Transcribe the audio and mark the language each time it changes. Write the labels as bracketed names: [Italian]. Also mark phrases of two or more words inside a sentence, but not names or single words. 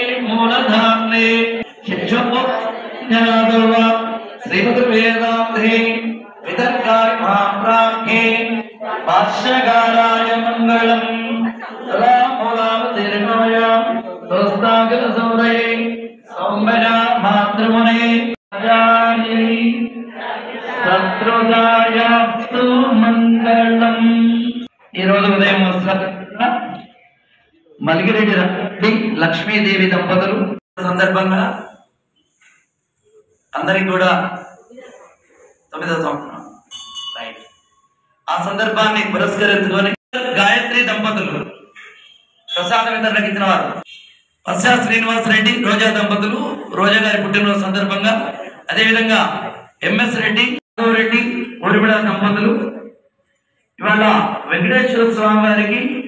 [Sanskrit] मूलधाम्ने शिक्षोपज्ञादव श्रीमद्वेदान्ते वितर्काय महाप्राज्ञे भाष्यकाराय मंगलम तलामूलावतीर्णाय दोस्तागरसौरये सौम्यजा मातृमुने शत्रुदायास्तु मंगलम. [Telugu] ఈ రోజు ఉదయం మల్గిరెడ్డి లక్ష్మీదేవి దంపతులు సందర్భంగా అందరికి కూడా 9వ సంవత్సరం ఆ సందర్భాన్ని పురస్కరించుకొని గాయత్రి దంపతులు ప్రసాద వితరణకు ఇచ్చిన వారు పశ్చా శ్రీనివాస్ రెడ్డి రోజా దంపతులు రోజా గారి పుట్టినరోజు సందర్భంగా, అదేవిధంగా ఎంఎస్ రెడ్డి రెడ్డి ఊరిమిళ దంపతులు ఇవాళ వెంకటేశ్వర స్వామి వారికి